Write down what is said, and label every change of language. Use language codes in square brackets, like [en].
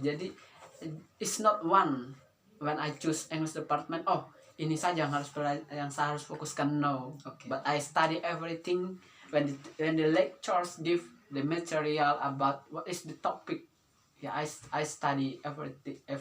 [en] Jadi it's not one when I choose English department. [id] Oh, ini saja yang saya harus fokuskan, no. [en] Okay. But I study everything when the lectures give the material about what is the topic. Yeah, I study everything.